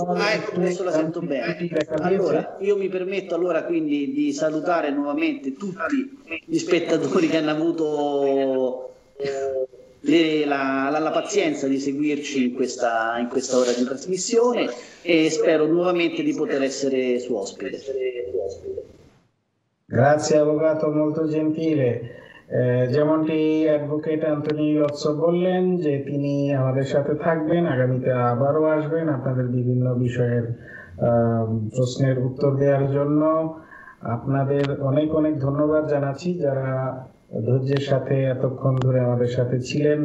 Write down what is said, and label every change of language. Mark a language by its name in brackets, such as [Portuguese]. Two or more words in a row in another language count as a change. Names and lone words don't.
[Italian] Ecco, adesso la sento bene. Allora, io mi permetto quindi di salutare nuovamente tutti gli spettatori che hanno avuto la pazienza di seguirci in questa ora di trasmissione, e spero nuovamente di poter essere suo ospite. Grazie avvocato, molto gentile। [Bangla] যেমনটি অ্যাডভোকেট আন্তোনিও ইয়োৎসো বললেন যে তিনি আমাদের সাথে থাকবেন, আগামীতে আবারও আসবেন আপনাদের বিভিন্ন বিষয়ের প্রশ্নের উত্তর দেওয়ার জন্য। আপনাদের অনেক অনেক ধন্যবাদ জানাচ্ছি যারা ধৈর্যের সাথে এতক্ষণ ধরে আমাদের সাথে ছিলেন।